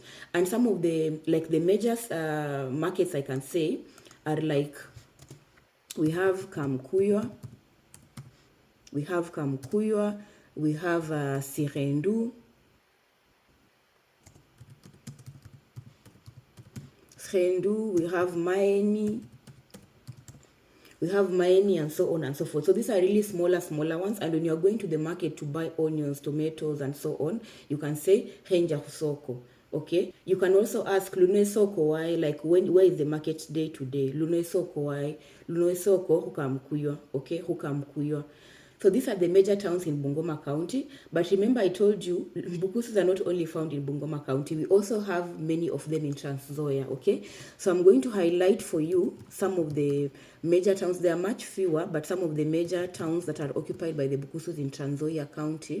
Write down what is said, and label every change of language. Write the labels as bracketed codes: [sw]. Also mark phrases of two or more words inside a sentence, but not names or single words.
[en] And some of the, like the major markets I can say are like, we have Kamkuywa, we have Sirendu, we have Maeni, we have maeni, and so on and so forth. So these are really smaller ones, and when you're going to the market to buy onions, tomatoes, and so on, you can say [luy] henja soko. [en] Okay, you can also ask [luy] lunoi soko [en] why, like where is the market day today? [luy] Lunoi soko why, lunoi soko hukamkuyo. Okay, hukamkuyo. [en] So these are the major towns in Bungoma County. But remember, I told you, bukusus are not only found in Bungoma County. We also have many of them in Nzoia, okay? So I'm going to highlight for you some of the major towns. There are much fewer, but some of the major towns that are occupied by the bukusus in Nzoia County.